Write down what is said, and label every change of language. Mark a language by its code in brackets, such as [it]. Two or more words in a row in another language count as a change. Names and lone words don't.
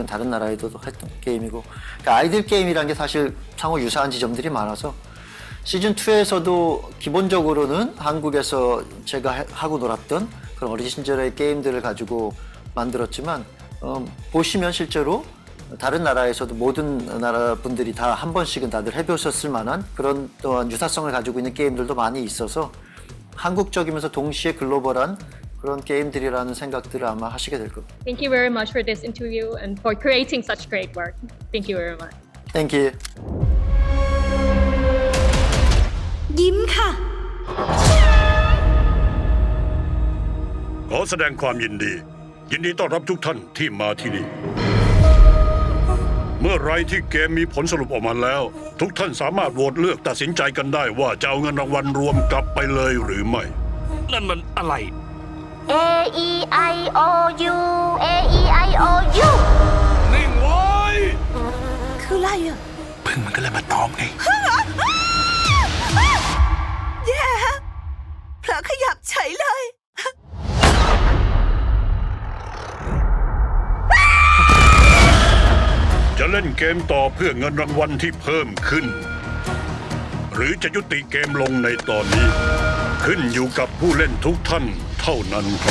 [ko] 다른 나라에도 했던 게임이고, 그러니까 아이들 게임이란 게 사실 상호 유사한 지점들이 많아서 시즌 2에서도 기본적으로는 한국에서 제가 하고 놀았던 그런 어린 시절의 게임들을 가지고 만들었지만 보시면 실제로 다른 나라에서도 모든 나라 분들이 다 한 번씩은 다들 해보셨을 만한 그런 또한 유사성을 가지고 있는 게임들도 많이 있어서 한국적이면서 동시에 글로벌한 그런 게임들이라는 생각들을 아마 하시게 될 겁니다. [en] Thank you very much for this interview and for creating such great work. Thank you very much. Thank you. [th] ยิ้มค่ะ ขอแสดงความยินดีต้อนรับทุกท่านที่มาที่นี่ เมื่อไรที่เกมมีผลสรุปออกมาแล้ว ทุกท่านสามารถโหวตเลือกตัดสินใจกันได้ว่าจะเอาเงินรางวัลรวมกลับไปเลยหรือไม่ นั่นมันอะไร A E I O U A E I O U นิ่งไว้ คืออะไรอ่ะ พึ่งมันก็เลยมาตอมไง แย่เผลอขยับเฉยเลย จะเล่นเกมต่อเพื่อเงินรางวัลที่เพิ่มขึ้น หรือจะยุติเกมลงในตอนนี้ ขึ้นอยู่กับผู้เล่นทุกท่านเท่านั้นครับ